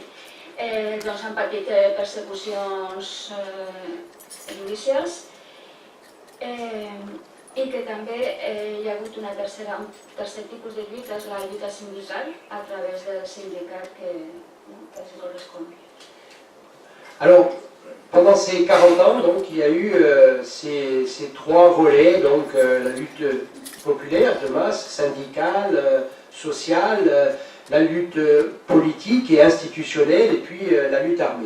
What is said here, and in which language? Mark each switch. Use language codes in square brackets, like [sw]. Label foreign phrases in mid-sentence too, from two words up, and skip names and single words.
[ca] Doncs han patit persecucions judicials i que també hi ha hagut un tercer tipus de lluita, és la lluita sindical a través del sindicat que se correspon. [fr] Alors, pendant ces 40 ans, donc, il y a eu ces trois volets, donc la lutte populaire de masse, syndicale, sociale, la lutte politique et institutionnelle, et puis la lutte armée.